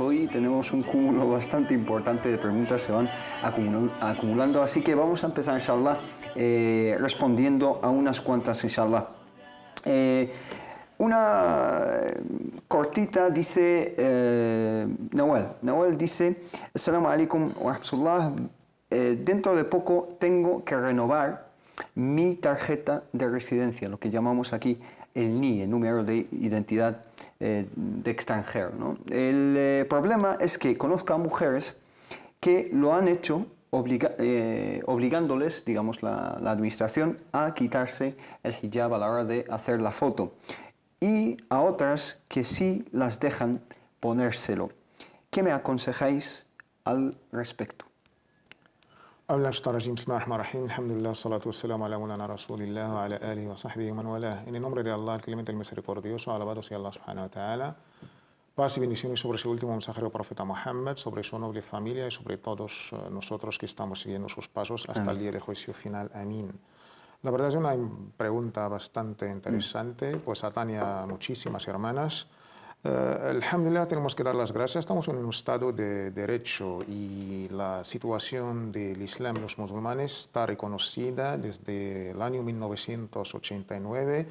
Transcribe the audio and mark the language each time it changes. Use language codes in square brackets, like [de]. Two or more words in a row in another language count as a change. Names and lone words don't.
[es] Hoy tenemos un cúmulo bastante importante de preguntas, se van acumulando, así que vamos a empezar, inshallah, respondiendo a unas cuantas, inshallah. Una cortita dice Nawal dice: [ar] السلام عليكم ورحمة الله, [es] dentro de poco tengo que renovar mi tarjeta de residencia, lo que llamamos aquí el NIE, número de identidad de extranjero, ¿no? El problema es que conozco a mujeres que lo han hecho obligándoles, digamos, la administración a quitarse el hijab a la hora de hacer la foto, y a otras que sí las dejan ponérselo. ¿Qué me aconsejáis al respecto? En el nombre de Allah, el clemente, el misericordioso, alabado sea Allah [ar] سبحانه وتعالى. [es] Paz y bendiciones sobre su último mensajero, profeta Muhammad, sobre su noble familia y sobre todos nosotros que estamos siguiendo sus pasos hasta el día de juicio final. Amén. La verdad es una pregunta bastante interesante, pues atañe a muchísimas hermanas. Alhamdulillah, tenemos que dar las gracias. Estamos en un estado de derecho y la situación del Islam y los musulmanes está reconocida desde el año 1989.